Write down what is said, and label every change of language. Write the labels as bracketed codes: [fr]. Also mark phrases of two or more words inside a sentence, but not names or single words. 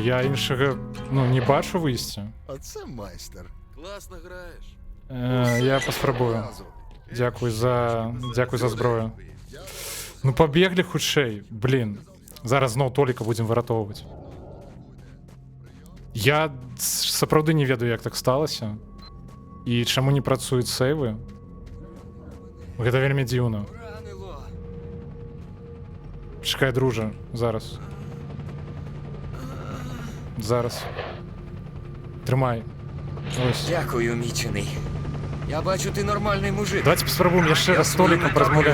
[uk] Я іншого, ну, не бачу вийстя. Оце майстер. Класно граєш. Я поспробую. Разу. Дякую за зброю. Ну, побігли хутчей. Блін. Зараз знов Толіка будемо виратовувати. [be] Я сапраўды не ведаю, як так сталося. І чаму не працюють сейвы. Гэта вельмі дзіўна. [uk] Ранило. Чекай, друже, зараз. Зараз. Тримай. Ось. Дякую, мічений. Я бачу, ти нормальний мужик. Давайте поспробуємо ще раз з Толіком своїм порозмовляти.